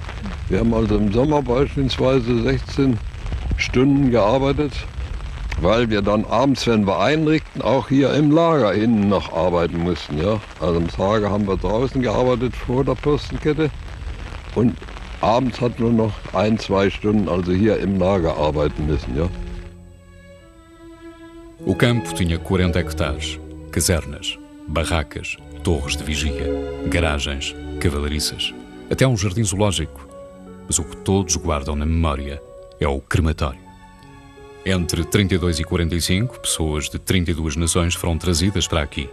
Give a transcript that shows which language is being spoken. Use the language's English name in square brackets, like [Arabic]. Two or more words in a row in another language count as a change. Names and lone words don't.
[German] Wir haben also im Sommer beispielsweise 16 Stunden gearbeitet, weil wir dann abends, wenn wir einrückten, auch hier im Lager innen noch arbeiten mussten. Ja. Also am Tage haben wir draußen gearbeitet vor der Postenkette. Und abends hatten wir noch 1-2 Stunden, also hier im Lager arbeiten müssen, ja. [Portuguese] O campo tinha 40 hectares, casernas, barracas, torres de vigia, garagens, cavalariças, até um jardim zoológico. Mas o que todos guardam na memória é o crematório. Entre 32 e 45, pessoas de 32 nações foram trazidas para aqui.